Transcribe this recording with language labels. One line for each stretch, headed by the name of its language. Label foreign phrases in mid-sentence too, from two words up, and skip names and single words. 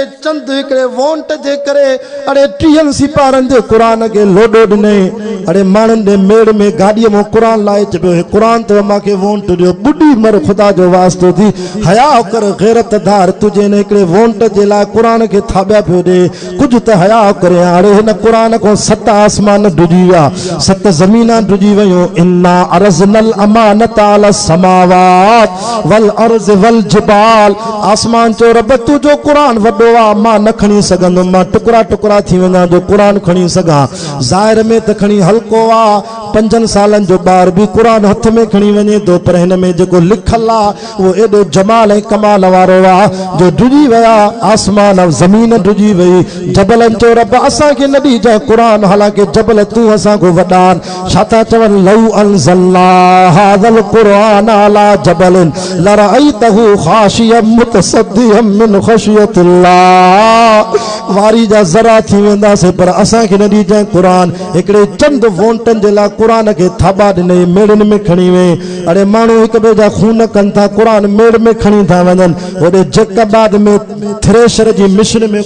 Sindhi: चंद हिकिड़े वोट जे करे अड़े 30 सिपारनि जे कुरान के लोडो ॾिने अड़े माण्हुनि जे मेड़ में गाॾीअ मां कुरान लाए चयो कुरान ते मूंखे वोट ॾियो ॿुढी मर ख़ुदा जो वास्तो थी हया कर गैरतदार तुझे हिन हिकिड़े वोट जे लाइ कुरान खे थाॿिया पियो ॾे कुझु त हया करे हाणे हिन कुरान खां 7 आसमान ढुजी विया 7 ज़मीना ढुजी वियूं
Arabic: إنا عرضنا الأمانة على السماوات والأرض والجبال
Sindhi: आसमान चो रब तू जो कुरान वॾो आहे मां न खणी सघंदुमि मां टुकड़ा टुकड़ा थी वेंदा जो कुरान खणी सघां ज़ाहिर में त खणी हल्को आहे 5 सालनि जो ॿार बि कुरान हथ में खणी वञे थो पर हिन में जेको लिखल आहे उहो एॾो जमाल ऐं कमाल वारो आहे जो ढुजी विया आसमान ज़मीन ढुजी वई जबलनि चयो रब असांखे न ॾिजांइ कुरान हालांकि जबल तूं असांखो वॾा आहिनि छा था चवनि
Arabic: لو أنزلنا هذا القرآن على جبل لرأيته خاشعا متصدعا من
Sindhi: ख़शियतिल्लाह वारी जा ज़रा थी वेंदासीं पर असांखे न ॾिजांइ कुरान हिकिड़े चंद वोटनि जे लाइ कुरान खे थाॿा ॾिनई मेड़नि में खणी वे अड़े माण्हू हिक ॿिए जा खून कनि था कुरान मेड़ में खणी था वञनि होॾे जैकबाद में थ्रेशर जी मिशन में